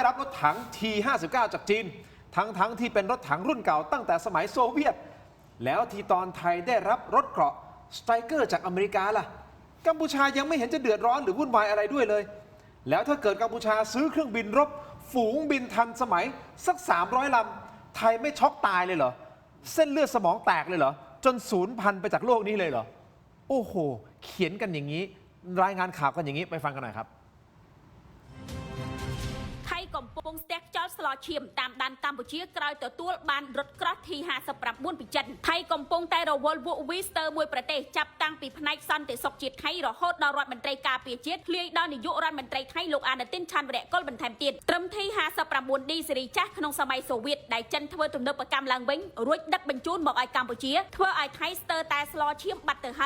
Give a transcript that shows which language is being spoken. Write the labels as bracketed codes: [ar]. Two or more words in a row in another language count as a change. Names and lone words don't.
[th] รับรถถัง T59 จากจีนทั้งที่เป็นรถถังรุ่นเก่าตั้งแต่สมัยโซเวียตแล้วที่ตอนไทยได้รับรถเกราะสไตรเกอร์จากอเมริกาล่ะกัมพูชายังไม่เห็นจะเดือดร้อนหรือวุ่นวายอะไรด้วยเลยแล้วถ้าเกิดกัมพูชาซื้อเครื่องบินรบฝูงบินทันสมัยสัก300 ลำไทยไม่ช็อกตายเลยเหรอเส้นเลือดสมองแตกเลยเหรอจนสูญพันธุ์ไปจากโลกนี้เลยเหรอโอ้โหเขียนกันอย่างนี้รายงานข่าวกันอย่างนี้ไปฟังกันหน่อยครับ [km] ไทยកំពុងស្ទះខ្យល់ស្លឈាមតាមដានកម្ពុជាក្រោយទទួលបានរថក្រោះ T59 ពីចិនថៃកំពុងតែរវល់វក់វីស្ទើមួយប្រទេសចាប់តាំងពីផ្នែកសន្តិសុខជាតិថៃរហូតដល់រដ្ឋមន្ត្រីការពារជាតិធ្លាយដល់នាយករដ្ឋមន្ត្រីថៃលោកអា នុទីនឆាន់វរៈគុលបន្ថែមទៀតត្រឹម T59D ស៊េរីចាស់ក្នុងសម័យសូវៀតដែលចិនធ្វើទំនើបកម្មឡើងវិញរួចដឹកបញ្ជូនមកឲ្យកម្ពុជាធ្វើឲ្យថៃស្ទើរតែស្លឈាមបាត់ទៅហើយ